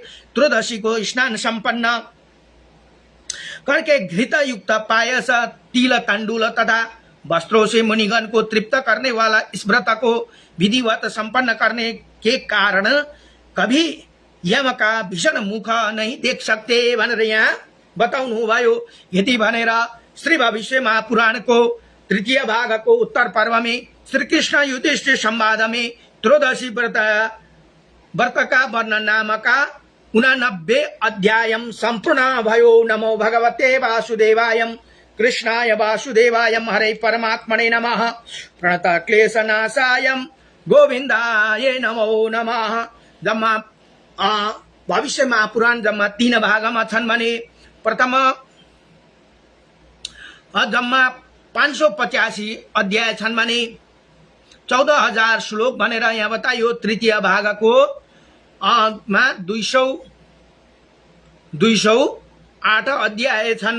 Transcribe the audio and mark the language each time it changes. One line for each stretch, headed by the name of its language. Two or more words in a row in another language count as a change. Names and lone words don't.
Hindi: त्रयोदशी को स्नान संपन्न करके घृत युक्त पायस तिल तंडुल तथा वस्त्रों से मुनिगण को तृप्त करने वाला इस व्रत को विधिवत संपन्न करने के कारण कभी यम का भीषण मुख नहीं देख सकते
Nepali: भनेर यहाँ बताउनु भयो। यति भनेर
Hindi: श्री भविष्य महापुराण को तृतीय भाग को उत्तर पर्व में श्री कृष्ण युधिष्ठिर संवाद में त्रयोदशी व्रत का वर्णन नामक 89 अध्याय संपूर्ण भयो।
Sanskrit: नमो भगवते वासुदेवाय कृष्णाय वासुदेवाय हरे परमात्मने नमः। प्रणत क्लेशनाशाय गोविंदाय नमो नमः।
Nepali: जम्मा भविष्य महापुराण जम्मा 3 भागमा छन् भने प्रथम जम्मा 585 अध्याय छन् भने 14,000 श्लोक भनेर यहाँ बताइयो। तृतीय भागको मा 208 अध्याय छन्।